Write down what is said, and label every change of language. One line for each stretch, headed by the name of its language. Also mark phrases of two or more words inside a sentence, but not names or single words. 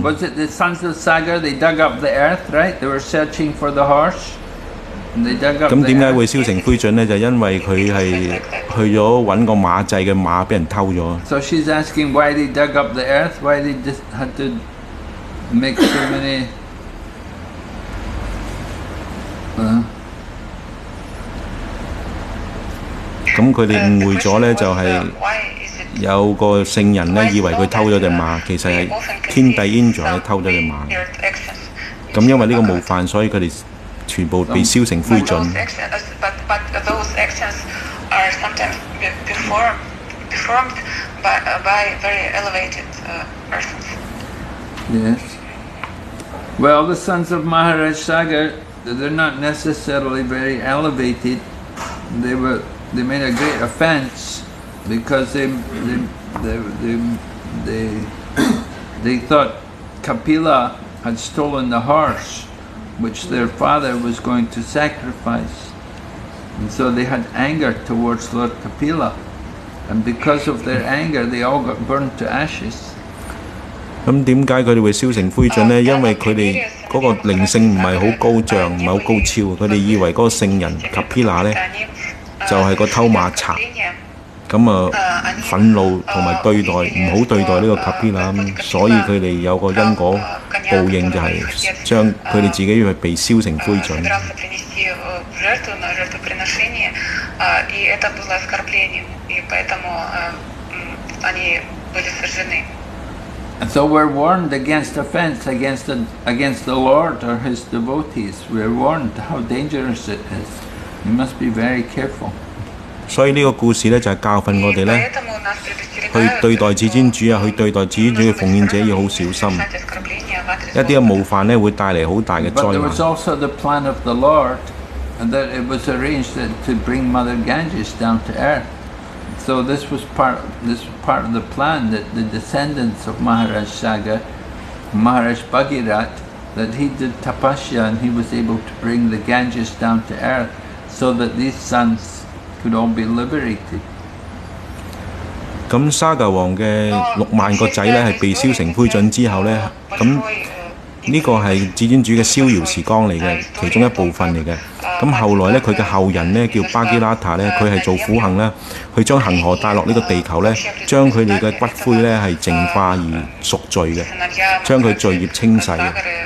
English: Was it the sons of Sagar? They dug up the earth, right? They were searching for the horse. And they dug up.
Cantonese: 咁點解會燒成灰燼呢？就因為佢係去咗揾個馬祭嘅馬俾人偷咗。
English: So she's asking why they dug up the earth, why they just had to make so many.
Cantonese: 咁佢哋誤會咗呢，就係有個聖人呢，以為佢偷咗隻馬，其實係天帝 Indra 偷咗隻馬。咁因為呢個冒犯，所以佢哋全部被燒成灰燼。
English: But those actions are sometimes performed by very elevated persons. Yes. Well, the sons of Maharaj Sagar, they're not necessarily very elevated. They made a great offense because they thought Kapila had stolen the horse which their father was going to sacrifice. And so they had anger towards Lord Kapila. And because of their anger, they all got burned to ashes.
Cantonese: 咁點解佢哋會燒成灰燼呢？因為佢哋嗰個靈性唔係好高漲，唔係好高超，佢哋以為嗰個聖人 Kapila 呢就係個偷馬賊，咁憤怒同埋對待唔好對待呢個 Kapila， 咁所以佢哋有個因果報應就係將佢哋自己去被燒成灰燼。
English: And so we're warned against offense against the Lord or His devotees. We're warned how dangerous it is. You must be very careful.
Cantonese: 所以呢個故事呢，就係教訓我哋呢，去對待至尊主啊，去對待至尊主嘅奉獻者要好小心。一啲嘅冒犯呢，會帶嚟好大嘅災難。
English: But there was also the plan of the Lord, and that it was arranged to bring Mother Ganges down to earth. So this was part of the plan, that the descendants of Maharaj Saga, Maharaj Bhagirat, that he did tapasya and he was able to bring the Ganges down to earth so that these sons could all be liberated.
Cantonese: 咁沙格王嘅6萬個仔呢，係被燒成灰燼之後呢，咁呢個係至尊主嘅逍遙時光嚟嘅其中一部分嚟嘅。咁後來呢，佢嘅後人呢，叫巴基拉塔呢，佢係做苦行呢，去將恒河帶落呢個地球呢，將佢哋嘅骨灰呢係淨化而贖罪嘅，將佢罪業清洗嘅。